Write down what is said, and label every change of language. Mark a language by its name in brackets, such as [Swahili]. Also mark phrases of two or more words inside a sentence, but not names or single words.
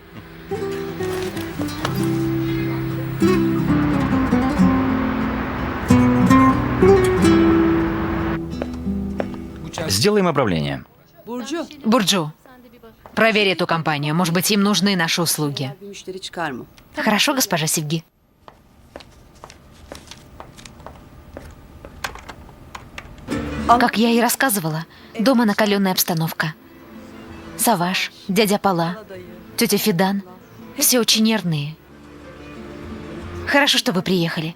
[Russian] Сделаем обравление. Бурджу, проверь эту компанию. Может быть, им нужны наши услуги. [Turkish] Bir müşteri çıkar mı? [Russian] Хорошо, госпожа Севги. Как я и рассказывала, дома накаленная обстановка. Саваш, дядя Пала, тетя Фидан. Все очень нервные. Хорошо, что вы приехали.